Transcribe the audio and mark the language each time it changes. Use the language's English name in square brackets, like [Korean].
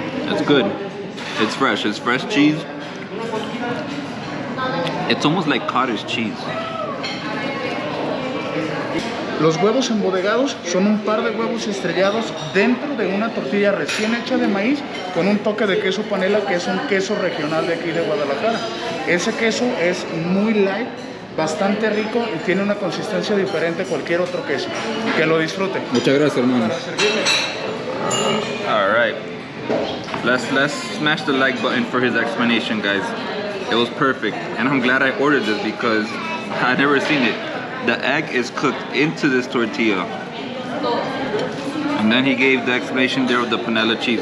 [English] It's good. It's fresh. It's fresh cheese. It's almost like cottage cheese. [Spanish] Los huevos embodegados son un par de huevos estrellados dentro de una tortilla recién hecha de maíz con un toque de queso panela, que es un queso regional de aquí de Guadalajara. Ese queso es muy light, bastante rico y tiene una consistencia diferente a cualquier otro queso. Que lo disfrute. Muchas gracias, hermano. Para servirle. [English] All right. Let's smash the like button for his explanation, guys. It was perfect, and I'm glad I ordered this because I've never seen it. The egg is cooked into this tortilla, and then he gave the explanation there of the panela cheese.